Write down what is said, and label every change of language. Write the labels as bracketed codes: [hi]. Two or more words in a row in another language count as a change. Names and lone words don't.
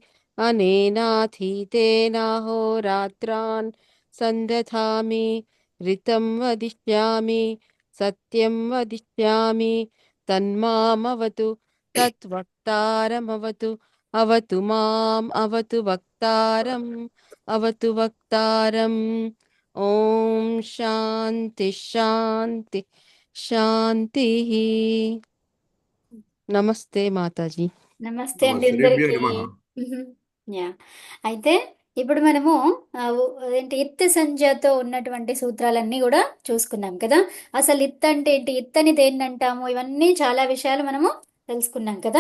[sa] अनेनाधीतेनाहोरात्रान् सन्दधामि ऋतं वदिष्यामि सत्यं वदिष्यामि तन्मामवतु तद्वक्तारमवतु अवतु माम् अवतु वक्तारम् अवतु वक्तारम्। ओम शांति शांति शांति। [te] నమస్తే మాతాజీ. నమస్తే అండి శ్రీభ్యో అందరికి. నమః. యా అయితే ఇప్పుడు మనము ఏంటి ఇత్ సంజ్ఞతో ఉన్నటువంటి సూత్రాలన్నీ కూడా చూసుకున్నాం కదా. అసలు ఇత్ అంటే ఏంటి, ఇత్ అని దేన్ని అంటాము, ఇవన్నీ చాలా విషయాలు మనము తెలుసుకున్నాం కదా.